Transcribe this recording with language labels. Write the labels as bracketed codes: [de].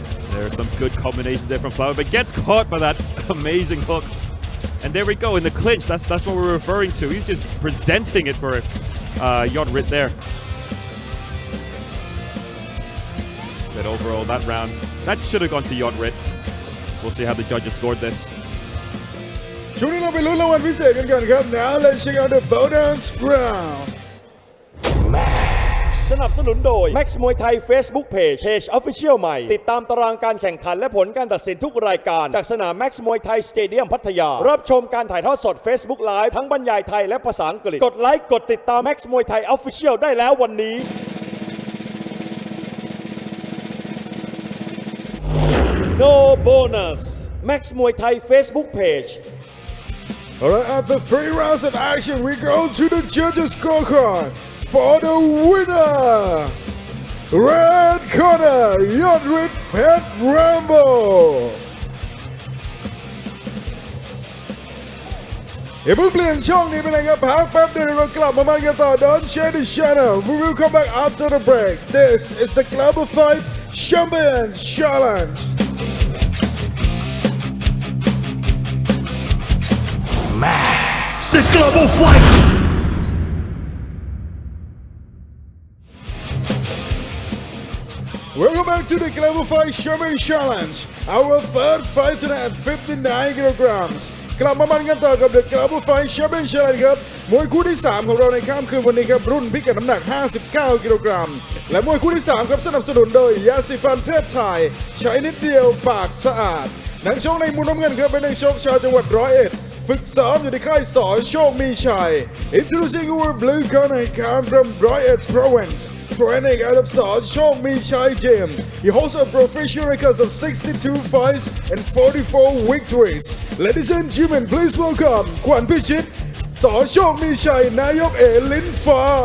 [en] There's some good combinations there from Flavio, but gets caught by that amazing hook. And there we go in the clinch. That's what we're referring to. He's just presenting it for Yodrit there. But overall, that round, that should have gone to Yodrit. We'll see how the judges scored this. [th] ช่วงนี้เราไปลุ้นรางวัลพิเศษกันก่อนครับ [en] Now let's check out the bonus round [th] สนับสนุนโดย Max มวยไทย Facebook Page Official ใหม่ติดตามตารางการแข่งขันและผลการตัดสินทุกรายการจากสนาม Max มวยไทยสเตเดียมพัทยารับชมการถ่ายทอดสด Facebook Live ทั้งบรรยายไทยและภาษาอังกฤษกดไลค์กดติดตาม Max มวยไทย Official ได้แล้ววันนี้ [en] No bonus [th] Max มวยไทย Facebook Page [en] Alright, after 3 rounds of action, we go to the judges' scorecard for the winner. Red corner, Yodrit Pet Rambo. [th] อย่าเพิ่งเปลี่ยนช่องนี้ไปเลยครับพักแป๊บเดียวเรากลับมามันกันต่อ [en] Don't share the channel. We will come back after the break. This is the Global Fight Champion Challenge. The Global Fight Welcome back to the Global Fight Champion Challenge. Our third fight tonight at 59 kilograms. [th] กลับมามันกันต่อกับ The Global Fight Champion Challenge ครับมวยคู่ที่ 3 ของเราในค่ำคืนวันนี้ครับรุ่นพิกัดน้ำหนัก 59 กิโลกรัมและมวยคู่ที่ 3 ครับสนับสนุนโดยยาสีฟันเทพไทยใช้นิดเดียวปากสะอาดนักชกในมุมน้ำเงินครับเป็นนักชกชาวจังหวัดร้อยเอ็ดฝึกซ้อมอยู่ในค่ายสอโชคมีชัย [en] Introducing our blue corner come from Royal Province training out of Sawchok Michai Gym. He holds a professional record of 62 fights and 44 victories. Ladies and gentlemen, please welcome ขวัญพิชิตสอโชคมีชัยนายกลิ้นฟ้า